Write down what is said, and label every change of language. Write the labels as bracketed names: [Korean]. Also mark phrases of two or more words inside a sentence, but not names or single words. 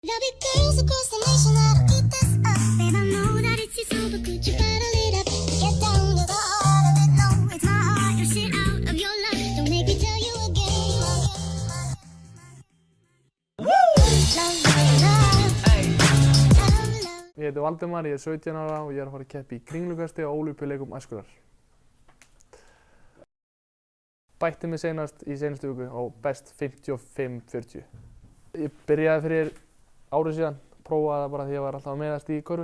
[English] There'll be girls across the nation that'll eat this up. Babe, I know that it's your soul, but could you bottle it up? Get down to the heart of it. No, it's my heart. You're shit out of your life. Don't make me tell you again. Love, love, love. Love, love. [Icelandic] Ég heiti Valdimar, ég er 17 ára og ég er að fara að keppa í kringlukasti á Ólympíuleikum æskunnar. Bætti mig seinast í seinustu viku á best 55-40. Ég byrjaði fyrir árið síðan, prófaði það bara því ég var alltaf að meiðast í körfu.